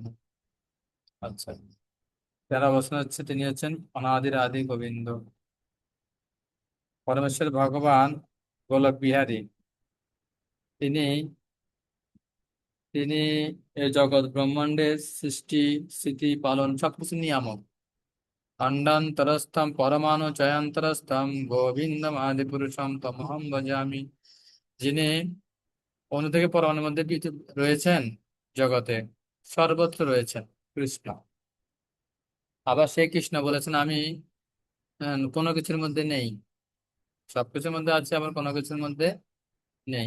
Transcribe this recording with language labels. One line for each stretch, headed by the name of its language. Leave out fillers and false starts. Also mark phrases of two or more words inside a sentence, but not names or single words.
Bangla: আচ্ছা, যারা অবস্থান হচ্ছে তিনি হচ্ছেন অনাদির আদি গোবিন্দ, পরমেশ্বর ভগবান গোলক বিহারী। তিনি তিনি এই জগৎ ব্রহ্মাণ্ডের সৃষ্টি স্থিতি পালন সবকিছু নিয়ামক।
Sanskrit: খণ্ডান্তরস্থম পরমাণু চয়ান্তরস্থম গোবিন্দম আদি পুরুষম তমহম ভজামি।
Bangla: যিনি অণু থেকে পরমাণুর মধ্যে রয়েছেন, জগতে সর্বত্র রয়েছেন কৃষ্ণ। আবার সেই কৃষ্ণ বলেছেন, আমি কোনো কিছুর মধ্যে নেই, সবকিছুর মধ্যে আছে, আবার কোনো কিছুর মধ্যে নেই।